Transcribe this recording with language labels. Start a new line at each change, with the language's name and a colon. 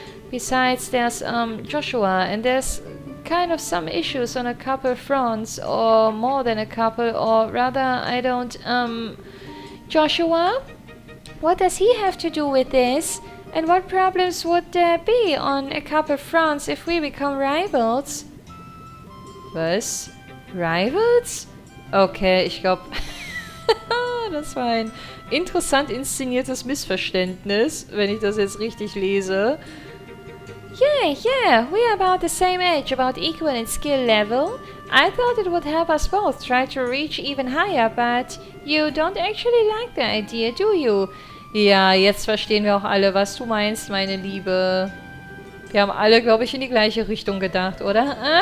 English: Besides, there's Joshua, and there's kind of some issues on a couple fronts, or more than a couple, or rather, I don't, Joshua? What does he have to do with this? And what problems would there be on a couple fronts if we become rivals?
German: Was?
English: Rivals?
German: Okay, ich glaube, das war ein interessant inszeniertes Missverständnis, wenn ich das jetzt richtig lese.
English: Yeah, we're about the same age, about equal in skill level. I thought it would help us both try to reach even higher, but you don't actually like the idea, do you?
German: Ja, jetzt verstehen wir auch alle, was du meinst, meine Liebe. Wir haben alle, glaube ich, in die gleiche Richtung gedacht, oder?